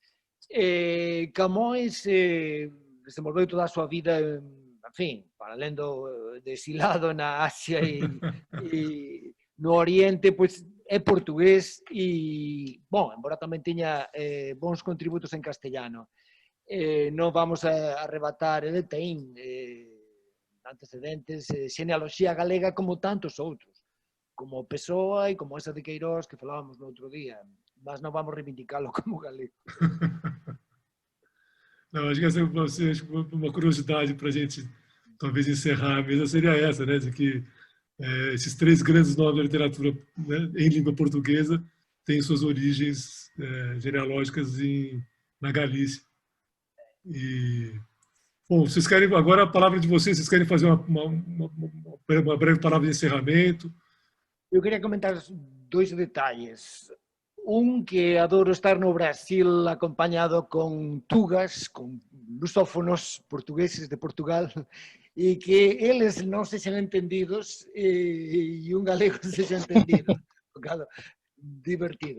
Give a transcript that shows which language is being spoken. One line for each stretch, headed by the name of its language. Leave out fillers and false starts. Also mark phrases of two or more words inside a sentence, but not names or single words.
Galician: Camões desenvolveu toda a súa vida, en fin, paralelo de exilado na Asia e no Oriente, pois é portugués e, bom, embora tamén teña bons contributos en castellano. Non vamos a arrebatar, ele ten antecedentes, xenealoxía galega como tantos outros, como Pessoa e como esa de Queirós que falábamos no outro día, mas non vamos reivindicalo como galego.
Portuguese: Não, acho que essa uma curiosidade para a gente talvez encerrar a mesa seria essa, né, de que esses três grandes nomes da literatura, né, em língua portuguesa têm suas origens genealógicas na Galícia. E, bom, vocês querem agora a palavra de vocês querem fazer uma breve palavra de encerramento?
Galician: Eu queria comentar dois detalles. Un, que adoro estar no Brasil acompañado con tugas, con lusófonos portugueses de Portugal, e que eles non sexan entendidos e un galego sexa entendido. Claro, divertido.